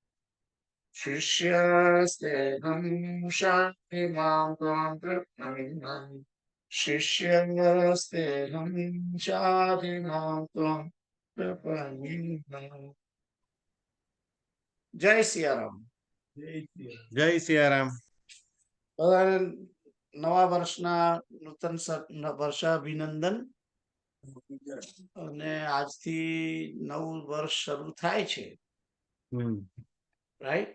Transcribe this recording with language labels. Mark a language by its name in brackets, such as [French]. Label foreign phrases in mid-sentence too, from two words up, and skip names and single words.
[Sanskrit] शिष्यस्तेऽहं शाधिमां त्वां प्रपन्ने शिष्यस्तेऽहं शाधिमां त्वां प्रपन्ने। [Hindi] जय सियाराम। [Gujarati] જય સિયારામ. નવા વર્ષના નૂતન વર્ષાભિનંદન. અને આજથી નવું વર્ષ શરૂ થાય છે, રાઈટ?